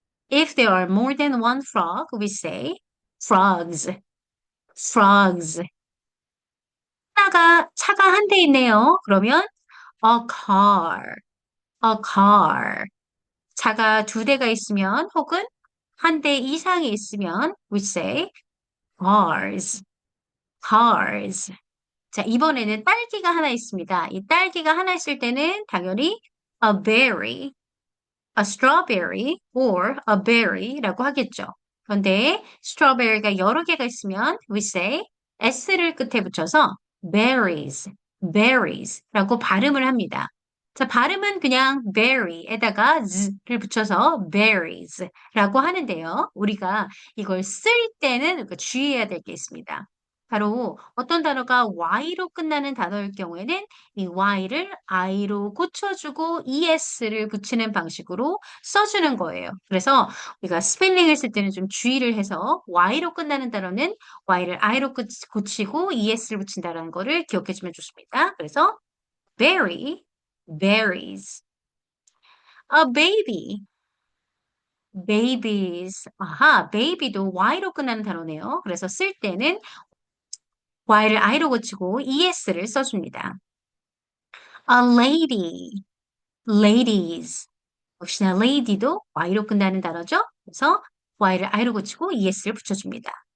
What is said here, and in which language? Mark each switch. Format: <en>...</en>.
<en>If there are more than one frog, we say frogs, frogs.</en> <ko>차가 한 대 있네요. 그러면</ko> <en>a car, a car.</en> <ko>차가 두 대가 있으면 혹은 한 대 이상이 있으면</ko> <en>we say cars, cars.</en> <ko>자, 이번에는 딸기가 하나 있습니다. 이 딸기가 하나 있을 때는 당연히</ko> <en>a berry, a strawberry or a berry</en> <ko>라고 하겠죠. 그런데 strawberry가 여러 개가 있으면</ko> <en>we say</en> <ko>s를 끝에 붙여서</ko> <en>berries, berries</en> <ko>라고 발음을 합니다. 자, 발음은 그냥 berry에다가 z를 붙여서 berries라고 하는데요. 우리가 이걸 쓸 때는 주의해야 될 게 있습니다. 바로 어떤 단어가 y로 끝나는 단어일 경우에는 이 y를 i로 고쳐주고 es를 붙이는 방식으로 써주는 거예요. 그래서 우리가 스펠링을 쓸 때는 좀 주의를 해서 y로 끝나는 단어는 y를 i로 고치고 es를 붙인다는 거를 기억해 주면 좋습니다. 그래서</ko> <en>berry, berries. A baby, babies.</en> <ko>아하, baby도 y로 끝나는 단어네요. 그래서 쓸 때는 y를 i로 고치고 es를 써줍니다.</ko> <en>A lady, ladies.</en> <ko>역시나 lady도 y로 끝나는 단어죠. 그래서 y를 i로 고치고 es를 붙여줍니다.</ko>